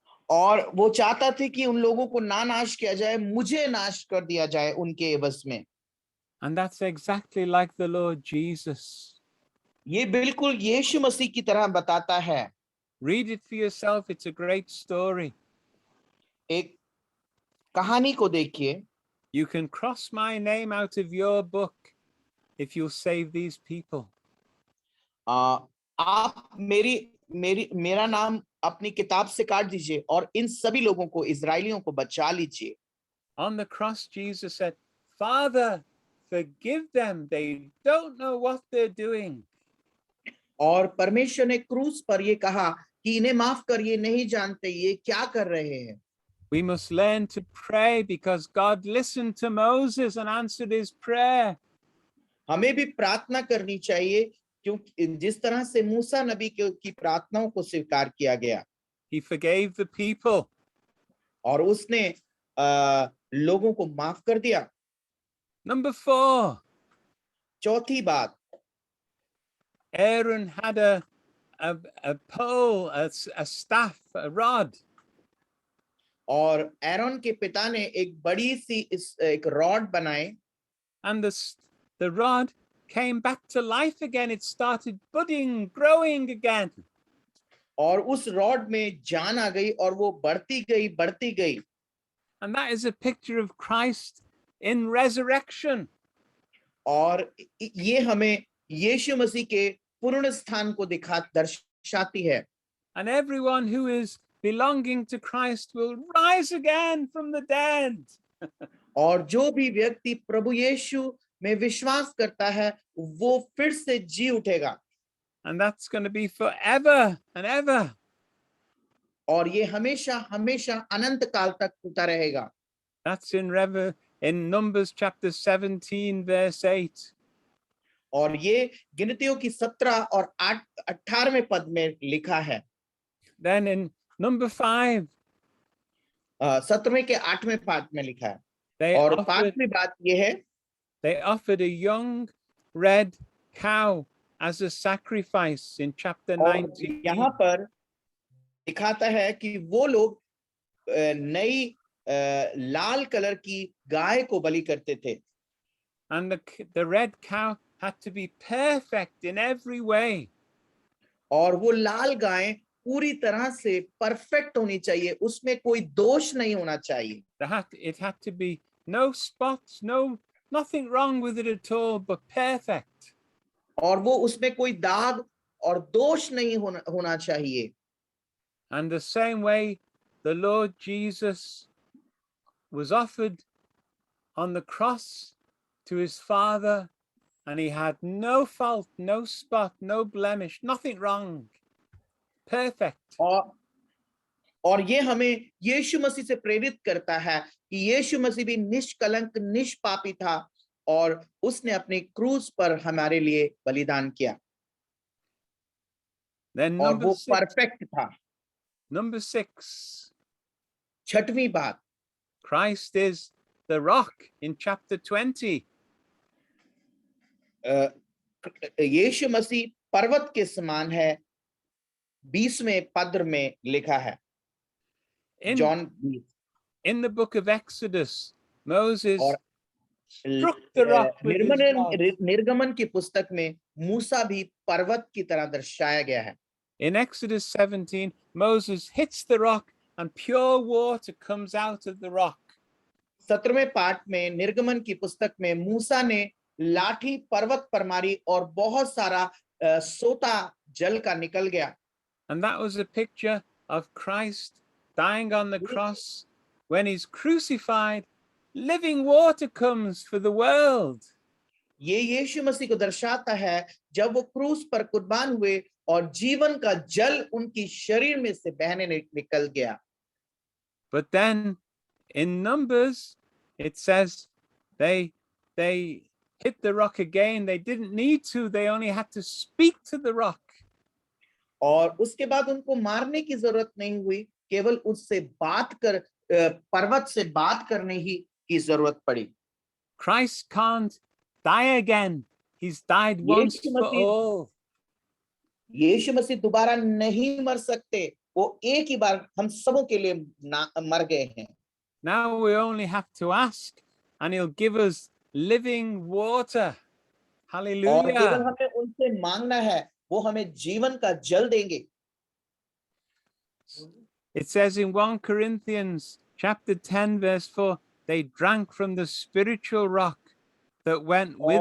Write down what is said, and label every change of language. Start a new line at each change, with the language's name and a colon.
Hindi: और वो चाहता थे कि उन लोगों को ना नाश किया जाए, मुझे नाश कर दिया जाए उनके एवज में।
English: And that's exactly like the Lord Jesus.
Hindi: ये बिल्कुल यीशु मसीह की तरह बताता है।
English: Read it for yourself. It's a great story.
Hindi: एक कहानी को देखिए।
English: You can cross my name out of your book if you'll save these people.
Hindi: आप मेरा नाम अपनी किताब से काट दीजिए और इन सभी लोगों को, इजरायलियों को बचा लीजिए।
English: On the cross, Jesus said, Father, forgive them. They don't know what they're doing.
Hindi: और परमेश्वर ने क्रूस पर ये कहा कि इन्हें माफ कर, ये नहीं जानते ये क्या कर रहे हैं।
English: We must learn to pray because God listened to Moses and answered his prayer.
Hindi: हमें भी प्रार्थना करनी चाहिए, क्योंकि जिस तरह से मूसा नबी की प्रार्थनाओं को स्वीकार किया गया।
English: He forgave the people.
Hindi: और उसने लोगों को माफ कर दिया।
English: Number 4.
Hindi: चौथी बात,
English: Aaron had a pole, a staff, a rod.
Hindi: और एरोन के पिता ने एक बड़ी सी एक रॉड बनाए।
English: And the rod came back to life again. It started budding, growing again.
Hindi: और उस रॉड में जान आ गई और वो बढ़ती गई।
English: And that is a picture of Christ in resurrection.
Hindi: और ये हमें यीशु मसीह के पूर्ण स्थान को दर्शाती है।
English: And everyone who is belonging to Christ will rise again from the dead.
Hindi: और जो भी व्यक्ति प्रभु यीशु में विश्वास करता है वो फिर से जी उठेगा।
English: And that's going to be forever and ever.
Hindi: और ये हमेशा हमेशा अनंत काल तक होता रहेगा।
English: That's in Numbers chapter 17 verse 8.
Hindi: और ये गिनतियों की 17 और 18वें पद में लिखा है।
English: Then in number 5,
Hindi: 17वें के 8वें पाठ में लिखा है।
English: they
Hindi: और
English: offered,
Hindi: 5वीं बात ये है,
English: they offered a young red cow as a sacrifice in chapter
Hindi: और
English: 19.
Hindi: यहाँ पर दिखाता है कि वो लोग नई लाल कलर की गाय को बलि करते थे।
English: And the red cow had to be perfect in every way.
Hindi: और वो लाल गाय पूरी तरह से परफेक्ट होनी चाहिए, उसमें कोई दोष नहीं होना चाहिए।
English: It had to be no spots, nothing wrong with it at all, but perfect.
Hindi: और वो उसमें कोई दाग और दोष नहीं होना चाहिए।
English: And the same way the Lord Jesus was offered on the cross to his Father, and he had no fault, no spot, no blemish, nothing wrong. Perfect.
Hindi: और ये हमें यीशु मसीह से प्रेरित करता है कि यीशु मसीह भी निष्कलंक निष्पापी था और उसने अपने क्रूस पर हमारे लिए बलिदान किया।
English: Then
Hindi: और वो परफेक्ट था।
English: Number 6.
Hindi: छठवीं बात,
English: Christ is the rock in chapter 20.
Hindi: यीशु मसीह पर्वत के समान है, 20वें पद में लिखा है। John 20।
English: In the book of Exodus, Moses
Hindi: और
English: struck the rock with his rod.
Hindi: निर्गमन की पुस्तक में मूसा भी पर्वत की तरह दर्शाया गया है।
English: In Exodus 17, Moses hits the rock and pure water comes out of the rock.
Hindi: 17वें पाठ में निर्गमन की पुस्तक में मूसा ने लाठी पर्वत पर मारी और बहुत सारा सोता जल का निकल गया।
English: And that was a picture of Christ dying on the cross. When he's crucified, living water comes for the world.
Hindi: ये यीशु मसीह को दर्शाता है जब वो क्रूस पर कुर्बान हुए और जीवन का जल उनकी शरीर में से बहने निकल गया।
English: But then in Numbers it says they hit the rock again. They didn't need to, they only had to speak to the rock.
Hindi: और उसके बाद उनको मारने की जरूरत नहीं हुई, केवल उससे बात कर पर्वत से बात करने ही की जरूरत पड़ी।
English: Christ can't die again. He's died once
Hindi: Yeshu
English: for
Hindi: Masih
English: all.
Hindi: यीशु मसीह दोबारा नहीं मर सकते, वो एक ही बार हम सबों के लिए मर गए हैं।
English: Now we only have to ask, and he'll give us living water.
Hindi: और
English: Hallelujah.
Hindi: केवल हमें उनसे मांगना है, वो हमें जीवन का जल देंगे।
English: It says in 1 Corinthians chapter 10 verse 4, they drank from the spiritual rock that went with